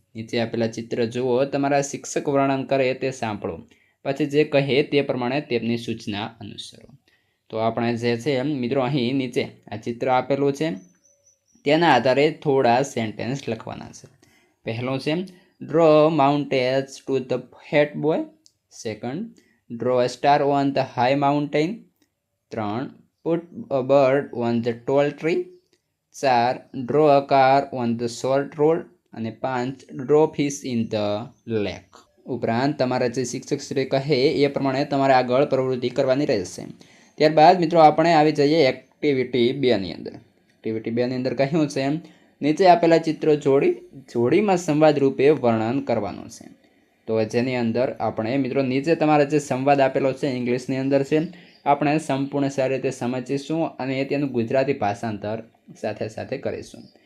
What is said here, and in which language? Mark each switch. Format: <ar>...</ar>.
<gu>નીચે આપેલા ચિત્ર જુઓ, તમારા શિક્ષક વર્ણન કરે તે સાંભળો, પછી જે કહે તે પ્રમાણે તેમની સૂચના અનુસરો. તો આપણે જે છે મિત્રો અહીં નીચે આ ચિત્ર આપેલું છે, તેના આધારે થોડા સેન્ટેન્સ લખવાના છે.</gu> <en>પહેલો છે draw mountains to the fat boy. Second, draw a star on the high mountain. 3, put a bird on the tall tree. 4, draw a car on the short road. અને 5, draw fish in the lake.</en> <gu>ઉપરાંત તમારા જે શિક્ષક શ્રી કહે એ પ્રમાણે તમારે આગળ પ્રવૃત્તિ કરવાની રહેશે. ત્યારબાદ મિત્રો આપણે આવી જઈએ એક્ટિવિટી 2ની અંદર. એક્ટિવિટી 2ની અંદર કહ્યું છે, નીચે આપેલા ચિત્રો જોડીમાં સંવાદ રૂપે વર્ણન કરવાનું છે. તો જેની અંદર આપણે મિત્રો નીચે તમારા જે સંવાદ આપેલો છે ઇંગ્લિશની અંદર છે, આપણે સંપૂર્ણ સારી રીતે સમજીશું અને તેનું ગુજરાતી ભાષાંતર સાથે સાથે કરીશું.</gu>